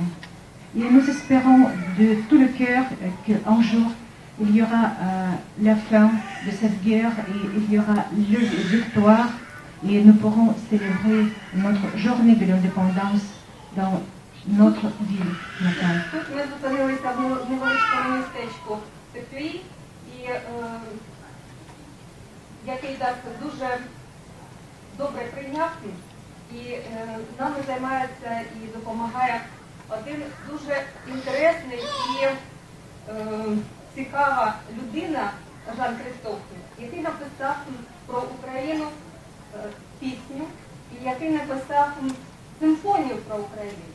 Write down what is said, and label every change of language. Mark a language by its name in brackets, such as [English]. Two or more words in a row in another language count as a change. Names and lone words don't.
[French] Et nous espérons de tout le cœur qu'un jour, il y aura la fin de cette guerre et il y aura la victoire et nous pourrons célébrer notre journée de l'indépendance dans notre ville natale. [Ukrainian] Тут ми зупинилися в невеличкому містечку Теплі, який дуже добре прийняв, і нами займається і допомагає один дуже інтересний і цікава людина, Жан Кристоф, який написав про Україну пісню і який написав симфонію про Україну.